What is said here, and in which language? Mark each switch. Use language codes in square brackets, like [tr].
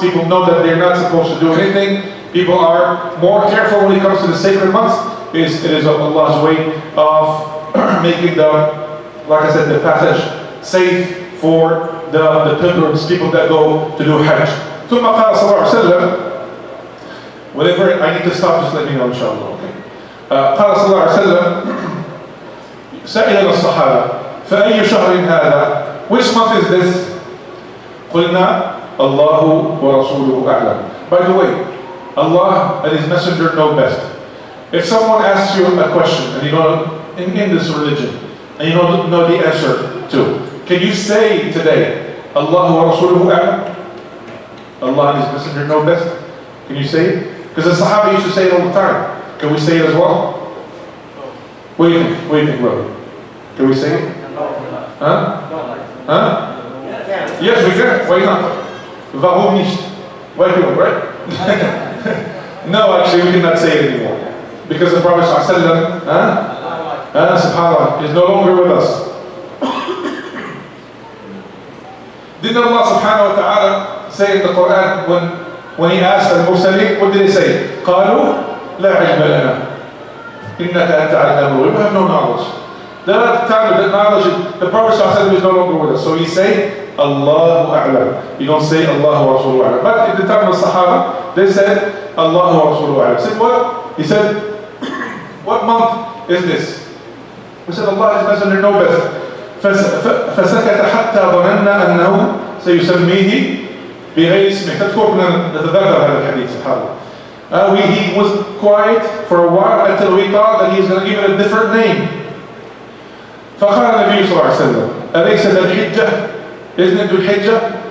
[en] People know that they're not supposed to do anything. People are more careful when it comes to the sacred months. It is Allah's way of making like I said, the passage safe for the pilgrims, people that go to do Hajj. [ar] ثم قال صلى الله عليه وسلم, [en] whenever I need to stop, just let me know, inshallah. Okay. [ar] قال صلى الله عليه وسلم, سألنا الصحابة فأي شهر هذا? [en] Which month is this? [ar] قلنا الله ورسوله أعلم. [en] By the way, Allah and His Messenger know best. If someone asks you a question and you don't in this religion and you don't know the answer to, can you say today Allah wa Rasuluhu a'lam? Allah and His Messenger know best. Can you say it? Because the Sahaba used to say it all the time. Can we say it as well? What do you think? What do you think, brother? Can we say it? Huh? Huh? Yes, we can. Why not? [de] Warum nicht? [en] Why don't, right? No, actually, we cannot say it anymore. Because the Prophet ﷺ, subhanAllah, is no longer with us. Didn't Allah subhanahu wa ta'ala say in the Quran when He asked al-Mursaleen, what did He say? [ar] قالوا لا علم لنا إنك أنت علام الغيوب. [en] We have no knowledge. That time of the knowledge, the Prophet ﷺ is no longer with us. So He say, Allahu A'lam. You don't say Allahu wa Rasuluhu A'lam. But in the time of the Sahaba, they said Allahu wa Rasuluhu A'lam. Said what? He said, what month is this? We said Allah is Messenger know best. [ar] فسكت حتى ظننا أنه سيسميه بغير اسمه. تذكرنا نتذكر هذا الحديث سبحان الله. [en] He was quiet for a while until we thought that he was going to give it a different name. [ar] فقال النبي صلى الله عليه وسلم أليس ذا الحجة؟ [en] Isn't it Dhul Hijjah?